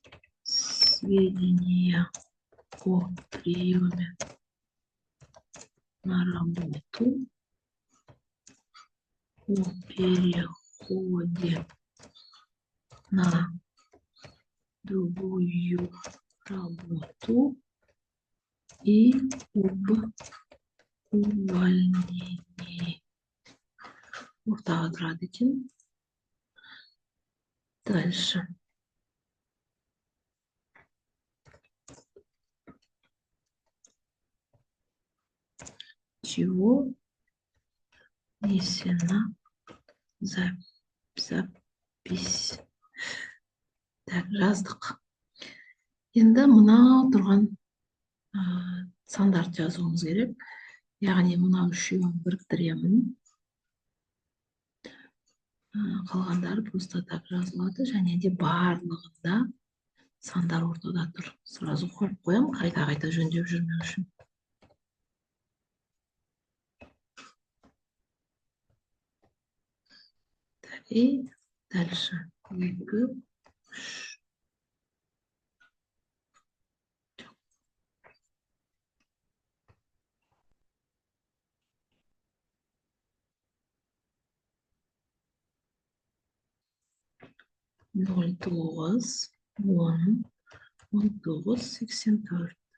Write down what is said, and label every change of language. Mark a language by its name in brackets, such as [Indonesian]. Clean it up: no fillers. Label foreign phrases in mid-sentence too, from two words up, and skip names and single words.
[Russian] Сведения о приеме на работу, о переходе на другую работу и об увольнении. [Kazakh] Ортаға тұрады екен. [Russian] Дальше. Чего внесена запись. Так, [Kazakh] жаздық. Енді мынау тұрған сандарды жазуымыз керек. яғни мына үшеуін біріктіремін. Қалғандары [Russian] просто так [Kazakh] жазылады, және де барлығында сандар ортада тұр. Сразу қойып қоямын, қайта жөндеп жүрмеу үшін. [Russian] И дальше 2, 3. Ноль 9, 10, 19, 84.